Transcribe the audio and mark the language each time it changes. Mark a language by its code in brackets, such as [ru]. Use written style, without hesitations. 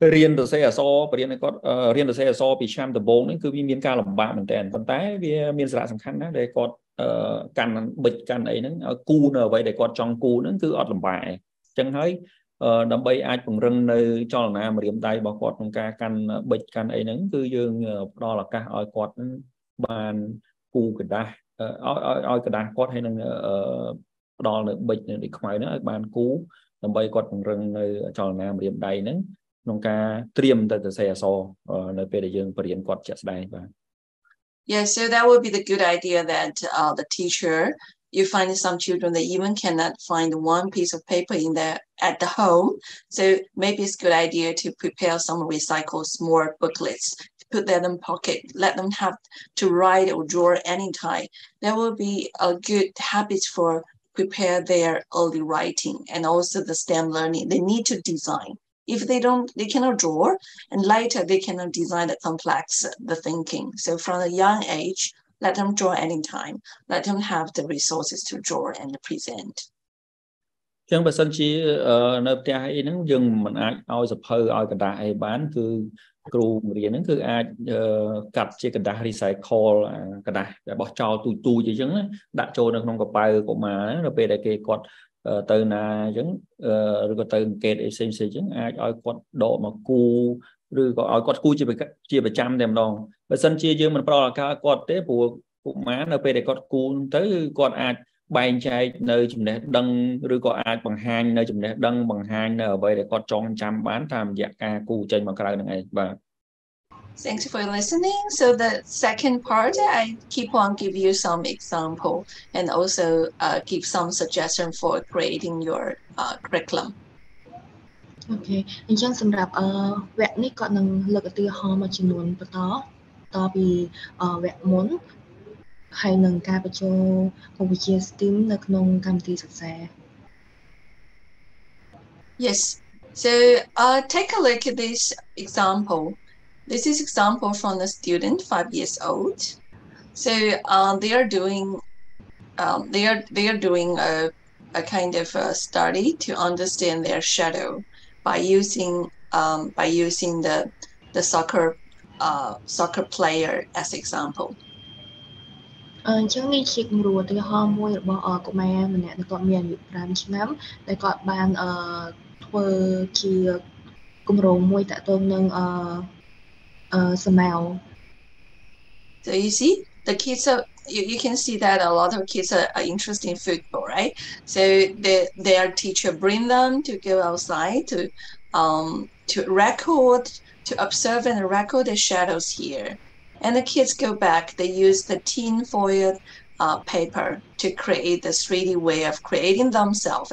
[km] នសរសេរអក្សរបរៀនឲ្យគាត់រៀនសរសេរអក្សរពីឆ្នាំដំបូងហ្នឹងគឺវាមានការលំបាកមែនតើប៉ុន្តែវាមានសារៈសំខាន់ណាស់ដែលគាត់កាន់ប៊ិចកាន់អីហ្នឹងឲ្យគូនៅអ្វីដែលគាត់ចង់គូហ្នឹងគឺអត់លំបាកអញ្ចឹងហើយដើម្បីអាចពង្រឹងនៅចលនាម្រាមដៃរបស់គាត់ក្នុងការកាន់ប៊ិចកាន់អីហ្នឹងគឺយើងផ្ដល់ឱកាសឲ្យគាត់បានគូกระดาษឲ្យកระดาษគាត់ហើយនឹង ផ្ដល់នៅប៊ិចនៅខ្មៅហ្នឹងឲ្យបានគូដើម្បីគាត់ពង្រឹងនៅចលនាម្រាមដៃហ្នឹងក្នុងការត្រៀមទៅសរសេរអក្សរនៅពេលដែលយើងបរៀនគាត់ជាក់ស្ដែងបាទ [en] Yeah, so that would be the good idea that the teacher, you find some children that even cannot find one piece of paper at the home. So maybe it's a good idea to prepare some recycled small booklets, put that in pocket, let them have to write or draw anytime. That will be a good habit for prepare their early writing and also the STEM learning. They need to design. If they cannot draw, and later they cannot design the complex, the thinking. So from a young age, let them draw anytime. Let them have the resources to draw and present. [km] ចឹងបើសិនជានៅផ្ទះអីហ្នឹងយើងមិនអាចឲ្យសភៅឲ្យកระดาษអីបានគឺគ្រូបង្រៀនហ្នឹងគឺអាចកាត់ជាกระดาษ recycle กระดาษដែលបោះចោលទូចអញ្ចឹងដាក់ចូលនៅក្នុងកប៉ៅកុមារនៅពេលដែលគេគាត់ទៅណាអញ្ចឹង ឬក៏ទៅអង្កេតអីផ្សេងៗអញ្ចឹងអាចឲ្យគាត់ដកមកគូឬក៏ឲ្យគាត់គូជាប្រចាំតែម្ដងបើសិនជាយើងមិនប្រោលឱកាសគាត់ទេព្រោះកុមារនៅពេលដែលគាត់គូទៅគាត់អាចបែងចែកនៅចំណេះដឹងឬក៏អាចបង្ហាញនៅចំណេះដឹងបង្ហាញនៅអ្វីដែលគាត់ចងចាំបានតាមរយៈការគូចេញមកក្រៅនឹងឯងបាទ [en] Thanks for listening. So the second part, I keep on give you some example and also give some suggestion for creating your curriculum. [km] អូខេអញ្ចឹងសម្រាប់វគ្គនេះគាត់នឹងលើកឧទាហរណ៍មួយចំនួនបន្តពីវគ្គមុនហើយនឹងការបញ្ចូលមុខវិជ្ជា STEAM នៅក្នុងកម្មវិធីសិក្សា [en] Yes. So take a look at this example. This is example from a student 5 years old. So they are doing a kind of a study to understand their shadow by using the soccer player as example. [km] អញ្ចឹងនេះជាគំរូឧទាហរណ៍មួយរបស់កុមារម្នាក់ដែលគាត់មានអាយុ5ឆ្នាំដែលគាត់បានធ្វើជាគម្រោងមួយតាក់ទងនឹងសមៅ [en] So you see the kids are you can see that a lot of kids are interested in football, right? So their teacher bring them to go outside to record, to observe and record the shadows here. And the kids go back, they use the tin foil paper to create the 3D way of creating themselves.